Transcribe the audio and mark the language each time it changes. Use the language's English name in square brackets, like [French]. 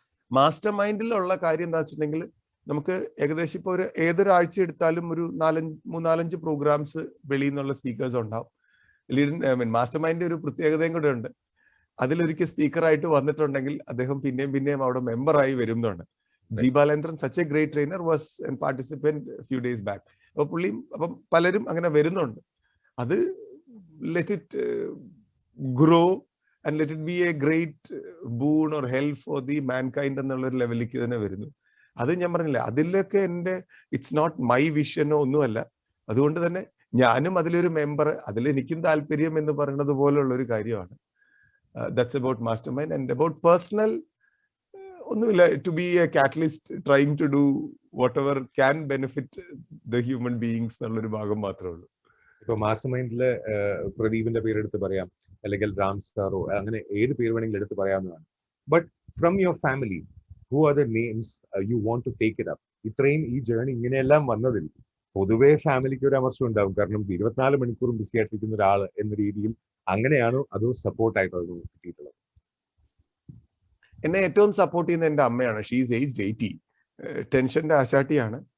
[Malayalam] Master മൈൻഡിലുള്ള കാര്യം എന്താ വെച്ചിട്ടുണ്ടെങ്കിൽ നമുക്ക് ഏകദേശം ഇപ്പൊ ഏതൊരാഴ്ച എടുത്താലും ഒരു 3-4-5 പ്രോഗ്രാംസ് വെളിയിൽ നിന്നുള്ള സ്പീക്കേഴ്സ് ഉണ്ടാവും. മാസ്റ്റർ മൈൻഡിന്റെ ഒരു പ്രത്യേകതയും കൂടെ ഉണ്ട്. അതിലൊരിക്കൽ സ്പീക്കറായിട്ട് വന്നിട്ടുണ്ടെങ്കിൽ അദ്ദേഹം പിന്നെയും അവിടെ മെമ്പറായി വരുന്നുണ്ട്. [English] G Balendran, such a great trainer, was an participant few days back. [Malayalam] അപ്പൊ അപ്പം പലരും അങ്ങനെ വരുന്നുണ്ട്. അത് [English] let it grow and let it be a great boon or help for the mankind [Malayalam] എന്നുള്ളൊരു ലെവലിലേക്ക് തന്നെ വരുന്നു. അത് ഞാൻ പറഞ്ഞില്ല, അതിലൊക്കെ [English] it's not my [Malayalam] വിഷനോ ഒന്നുമല്ല. അതുകൊണ്ട് തന്നെ ഞാനും അതിലൊരു മെമ്പർ, അതിൽ എനിക്കും താല്പര്യം എന്ന് പറയുന്നത് പോലുള്ള ഒരു കാര്യമാണ്. [English] That's about master mind. And about personal [Malayalam] ഒന്നുമില്ല, [English] to be a catalyst, trying to do whatever can benefit the human beings [Malayalam] എന്നുള്ളൊരു ഭാഗം മാത്രമേ ഉള്ളൂ. ഇപ്പൊ മാസ്റ്റർ മൈൻഡില് പ്രദീപിന്റെ പേരെടുത്ത് പറയാം, അല്ലെങ്കിൽ രാം സാറോ, അങ്ങനെ ഏത് പേര് വേണമെങ്കിലും എടുത്ത് പറയാവുന്നതാണ്. [English] But from your family, who are the names you want to take it up? [Malayalam] ഇത്രയും ഈ ജേണി ഇങ്ങനെയെല്ലാം വന്നതിൽ പൊതുവേ ഫാമിലിക്ക് ഒരു അമർഷം ഉണ്ടാവും. കാരണം 24 മണിക്കൂറും ബിസി ആയിട്ടിരിക്കുന്ന ഒരാൾ എന്ന രീതിയിൽ അങ്ങനെയാണോ അതോ സപ്പോർട്ടായിട്ടോ കിട്ടിയിട്ടുള്ളത്? എന്നെ ഏറ്റവും സപ്പോർട്ട് ചെയ്യുന്ന എൻ്റെ അമ്മയാണ്. [English] She's aged 80. [Malayalam] ടെൻഷന്റെ ആശാട്ടിയാണ്.